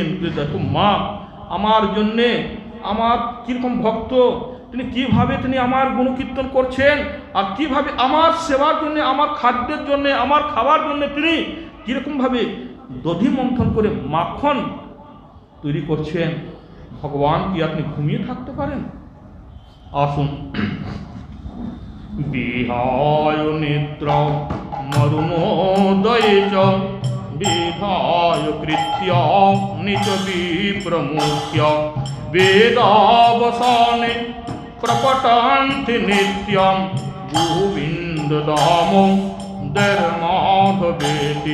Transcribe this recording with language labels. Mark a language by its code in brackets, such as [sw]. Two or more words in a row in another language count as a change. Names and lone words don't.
[bn] দেখো মা আমার জন্যে আমার কীরকম ভক্ত, তিনি কীভাবে তিনি আমার গুণকীর্তন করছেন, আর কীভাবে আমার সেবার জন্যে আমার খাদ্যের জন্যে আমার খাবার জন্যে তিনি কীরকমভাবে দধি মন্থন করে মাখন তৈরি করছেন। ভগবান কি আপনি ঘুমিয়ে থাকতে পারেন? আসুন। [sa] বিহায় নিদ্র মরুণোদয়ে চ বিধায় কৃত্য নিচ বিপ্রমুখ্য বেদাবসানে প্রপটন্তি নিত্যং গোবিন্দদামং ধর্মাধবেতি